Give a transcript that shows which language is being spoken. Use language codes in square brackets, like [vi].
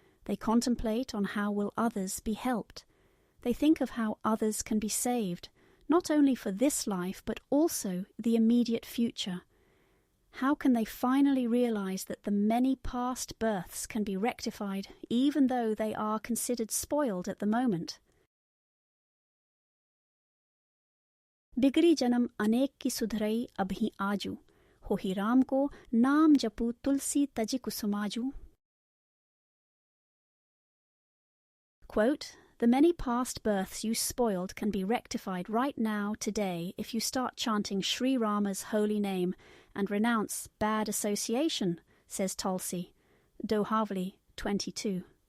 [en] They contemplate on how will others be helped. They think of how others can be saved, not only for this life but also the immediate future. How can they finally realize that the many past births can be rectified even though they are considered spoiled at the moment? [awa] बिगड़ी जन्म अनेक की सुधरई अभी आजू, होही राम को नाम जपू तुलसी तजी कुसुमाजू. [en] Quote, the many past births you spoiled can be rectified right now, today, if you start chanting Sri Rama's holy name and renounce bad association, says Tulsi, Dohavli 22.